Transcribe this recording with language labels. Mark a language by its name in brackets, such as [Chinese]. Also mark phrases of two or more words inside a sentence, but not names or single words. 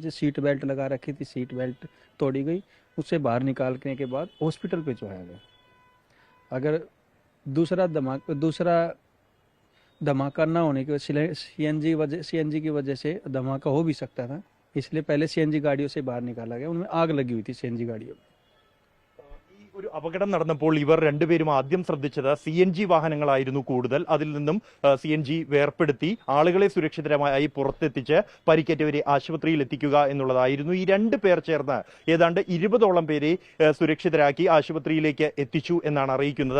[Hindi] जो [English] seat belt [Hindi] लगा रखी थी, [English] seat belt [Hindi] तोड़ी गई, उससे बाहर निकालने के बाद हॉस्पिटल पे पहुंचाया गया। अगर दूसरा धमाका ना होने की वजह सीएनजी की वजह से धमाका हो भी सकता था, इसलिए पहले सीएनजी गाड़ियों से बाहर निकाला गया। उनमें आग लगी हुई थी सीएनजी गाड़ियों में। [Malayalam] ഈ ഒരു അപകടം നടന്നപ്പോൾ ഇവർ രണ്ടുപേരും ആദ്യം ശ്രദ്ധിച്ചത് CNG വാഹനങ്ങളായിരുന്നു കൂടുതൽ. അതിൽ നിന്നും CNG വേർപ്പെടുത്തി ആളുകളെ സുരക്ഷിതരമായി പുറത്തെത്തിച്ച് പരിക്കേറ്റവരെ ആശുപത്രിയിൽ എത്തിക്കുക എന്നുള്ളതായിരുന്നു. ഈ രണ്ട് പേർ ചേർന്ന് ഏതാണ്ട് 20ഓളം പേരെ സുരക്ഷിതരാക്കി ആശുപത്രിയിലേക്ക് എത്തിച്ചു എന്നാണ് അറിയിക്കുന്നത്.